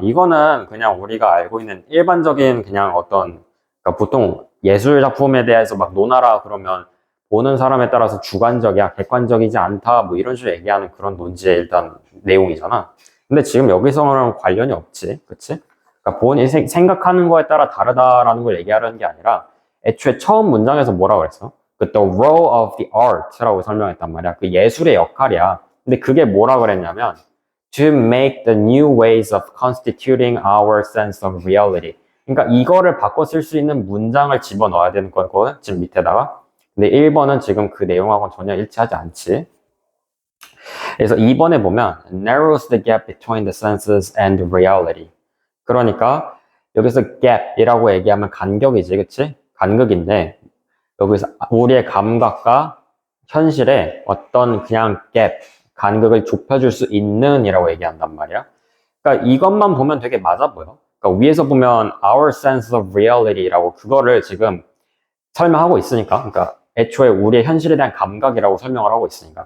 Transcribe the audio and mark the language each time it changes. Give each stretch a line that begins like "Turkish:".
Korean: 이거는 그냥 우리가 알고 있는 일반적인 그냥 어떤 그러니까 보통 예술 작품에 대해서 막 논하라 그러면 보는 사람에 따라서 주관적이야, 객관적이지 않다 뭐 이런 식으로 얘기하는 그런 논지의 일단 내용이잖아. 근데 지금 여기서는 관련이 없지, 그치? 그러니까 본인이 생각하는 거에 따라 다르다라는 걸 얘기하려는 게 아니라 애초에 처음 문장에서 뭐라고 그랬어? 그
English: the role of the art
Korean: 라고 설명했단 말이야. 그 예술의 역할이야. 근데 그게 뭐라고 그랬냐면
English: to make the new ways of constituting our sense of reality.
Korean: 그러니까 이거를 바꿔 쓸 수 있는 문장을 집어넣어야 되는 거거든, 지금 밑에다가. 근데 1번은 지금 그 내용하고는 전혀 일치하지 않지. 그래서 2번에 보면
English: narrows the gap between the senses and the reality.
Korean: 그러니까 여기서 gap이라고 얘기하면 간격이지, 그치? 간극인데 여기서 우리의 감각과 현실에 어떤 그냥 gap, 간극을 좁혀줄 수 있는 이라고 얘기한단 말이야. 그러니까 이것만 보면 되게 맞아 보여. 그러니까 위에서 보면
English: our sense of reality
Korean: 라고 그거를 지금 설명하고 있으니까, 그러니까 애초에 우리의 현실에 대한 감각이라고 설명을 하고 있으니까.